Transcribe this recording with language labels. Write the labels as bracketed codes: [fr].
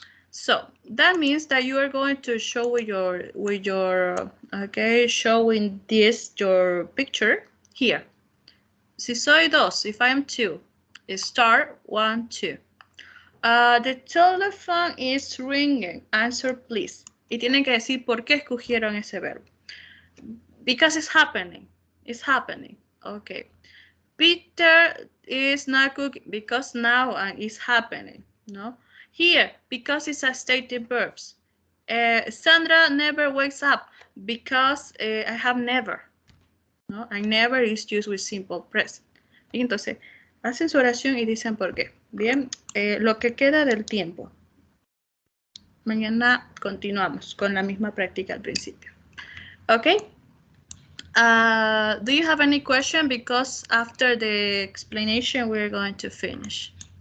[en] So that means that you are going to show with your okay, showing this your picture here. [es] Si soy 2, [en] if I'm 2, start 1, 2. The telephone is ringing. Answer please. [es] Y tienen que decir por qué escogieron ese verbo. [en] Because it's happening. It's happening. Okay. Peter is not cooking because now it's happening. No. Here, because it's a stated verbs. Sandra never wakes up because I have never. ¿No? I never is used with simple present. [es] Y entonces, hacen su oración y dicen por qué. Bien, lo que queda del tiempo. Mañana continuamos con la misma práctica al principio. [en] Okay. Do you have any question? Because after the explanation, we're going to finish.